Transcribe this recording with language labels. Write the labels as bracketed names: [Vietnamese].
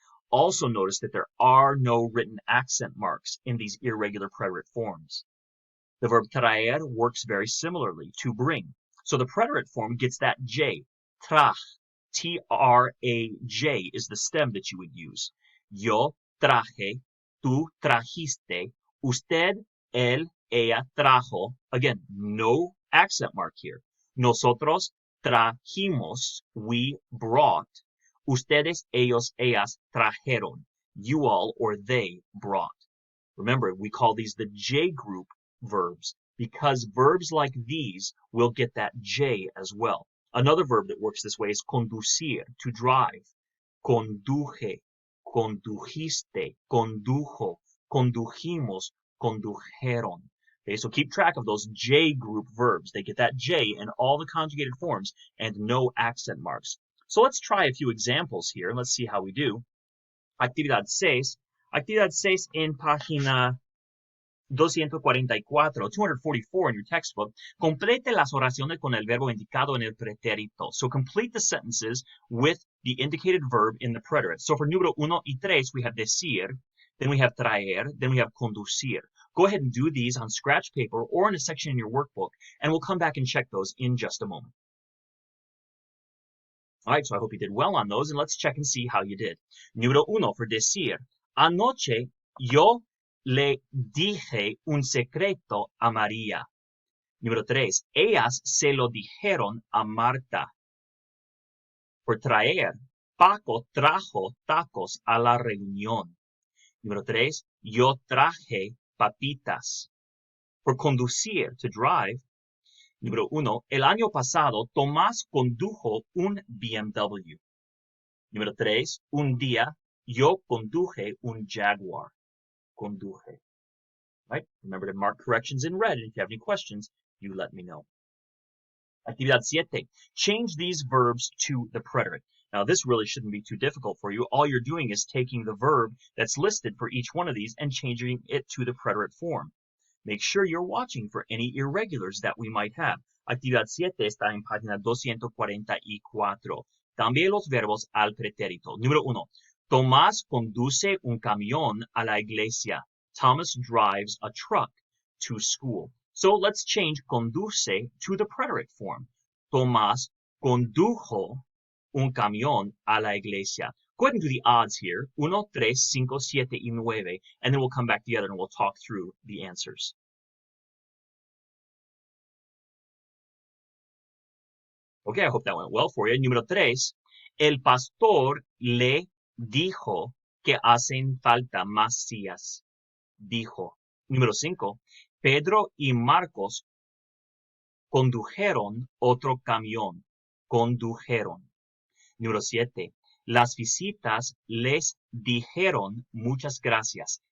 [English] Also notice that there are no written accent marks in these irregular preterite forms. The verb traer works very similarly, to bring. So the preterite form gets that J, traj. T-R-A-J is the stem that you would use. [Spanish] Yo traje, tú trajiste, usted, él, ella trajo. [English] Again, no accent mark here. [Spanish] Nosotros trajimos, [English] we brought. [Spanish] Ustedes, ellos, ellas trajeron. [English] You all or they brought. Remember, we call these the J group verbs because verbs like these will get that J as well. Another verb that works this way is conducir, to drive. [Spanish] Conduje, condujiste, condujo, condujimos, condujeron. [English] Okay, so keep track of those J group verbs. They get that J in all the conjugated forms and no accent marks. So let's try a few examples here. Let's see how we do. [Spanish] Actividad 6 en página 244 [English] in your textbook. [Spanish] Complete las oraciones con el verbo indicado en el pretérito. [English] So complete the sentences with the indicated verb in the preterite. So for número 1 y 3, we have decir, then we have traer, then we have conducir. Go ahead and do these on scratch paper or in a section in your workbook, and we'll come back and check those in just a moment. All right, so I hope you did well on those, and let's check and see how you did. [Spanish] Número 1 for decir. Anoche yo le dije un secreto a María. Número 3. Ellas se lo dijeron a Marta. Por traer, Paco trajo tacos a la reunión. Número 3. Yo traje papitas. Por conducir, [English] to drive. [Spanish] Número 1. El año pasado, Tomás condujo un BMW. Número 3. Un día, yo conduje un Jaguar. Conduje. [English] Right? Remember to mark corrections in red, and if you have any questions, you let me know. Actividad 7. Change these verbs to the preterite. Now, this really shouldn't be too difficult for you. All you're doing is taking the verb that's listed for each one of these and changing it to the preterite form. Make sure you're watching for any irregulars that we might have. [Spanish] Actividad 7 está en página 244. Cambie los verbos al pretérito. Número 1. Tomás conduce un camión a la iglesia. [English] Thomas drives a truck to school. So let's change conduce to the preterite form. [Spanish] Tomás condujo un camión a la iglesia. [English] Go ahead and do the odds here. 1, 3, 5, 7, y 9. And then we'll come back together and we'll talk through the answers. Okay, I hope that went well for you. [Spanish] Número 3. El pastor le dijo que hacen falta más sillas. Dijo. Número 5. Pedro y Marcos condujeron otro camión. Condujeron. Número 7. Las visitas les dijeron muchas gracias.